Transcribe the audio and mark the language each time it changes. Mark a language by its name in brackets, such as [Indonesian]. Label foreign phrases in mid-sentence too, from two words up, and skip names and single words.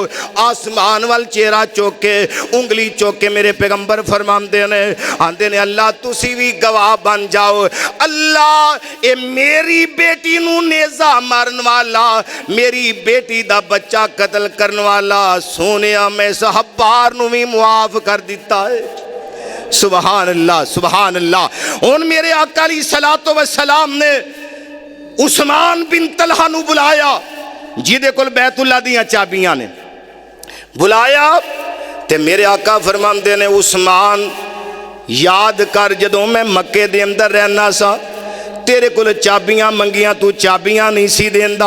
[Punjabi] ਆਸਮਾਨ ਵਲ ਚਿਹਰਾ ਚੁੱਕ ਕੇ ਉਂਗਲੀ ਚੁੱਕ ਕੇ ਮੇਰੇ ਪੈਗੰਬਰ ਫ਼ਰਮਾਂਦੇ ਨੇ, ਆਂਦੇ ਨੇ ਅੱਲਾਹ ਤੁਸੀਂ ਵੀ ਗਵਾਹ ਬਣ ਜਾਓ। ਅੱਲਾਹ ਏ ਮੇਰੀ ਬੇਟੀ ਨੂੰ ਨੇਜ਼ਾ ਮਾਰਨ ਵਾਲਾ, ਮੇਰੀ ਬੇਟੀ ਦਾ ਬੱਚਾ ਕਤਲ ਕਰਨ ਵਾਲਾ ਸੋਨਿਆ ਮੈਂ ਹੱਬਾਰ ਨੂੰ ਵੀ ਮੁਆਫ਼ ਕਰ ਦਿੱਤਾ ਹੈ। [Arabic] سبحان الله سبحان الله. [Punjabi] ਹੁਣ ਮੇਰੇ ਆਕਾ ਅਲੀ [Arabic] صلاة و سلام [Punjabi] ਨੇ ਉਸਮਾਨ ਬਿਨ ਤਲਹਾ ਨੂੰ ਬੁਲਾਇਆ, ਜਿਹਦੇ ਕੋਲ ਬੈਤੁੱਲਾ ਦੀਆਂ ਚਾਬੀਆਂ ਨੇ। ਬੁਲਾਇਆ ਤੇ ਮੇਰੇ ਆਕਾ ਫ਼ਰਮਾਂਦੇ ਨੇ ਉਸਮਾਨ ਯਾਦ ਕਰ ਜਦੋਂ ਮੈਂ ਮੱਕੇ ਦੇ ਅੰਦਰ ਰਹਿਣਾ ਸਾ, ਤੇਰੇ ਕੋਲ ਚਾਬੀਆਂ ਮੰਗੀਆਂ, ਤੂੰ ਚਾਬੀਆਂ ਨਹੀਂ ਸੀ ਦੇਂਦਾ।